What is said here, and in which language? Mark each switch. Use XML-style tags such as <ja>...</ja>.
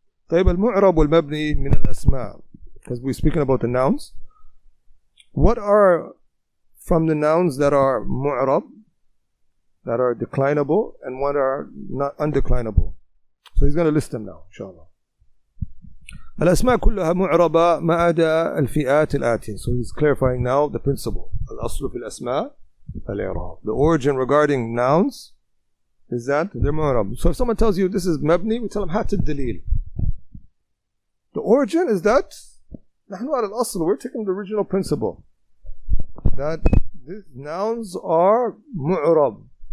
<ar>طيب, المعرب والمبني من الأسماء,</ar> <en>because we're speaking about the nouns. What are from the nouns that are mu'rab, that are declinable, and what are not undeclinable? So he's going to list them now, inshallah.</en> <ar>الأسماء كلها معربة ما عدا الفئات الآتية.</ar> <en>So he's clarifying now the principle.</en> <ar>الأصل في الأسماء الإعراب.</ar> <en>The origin regarding nouns is that they're mu'rab. So if someone tells you this is mabni, we tell him</en> <ar>هات الدليل.</ar> <en>The origin is that</en> <ar>نحن على الأصل,</ar> <en>we're taking the original principle that these nouns are mu'rab.</en>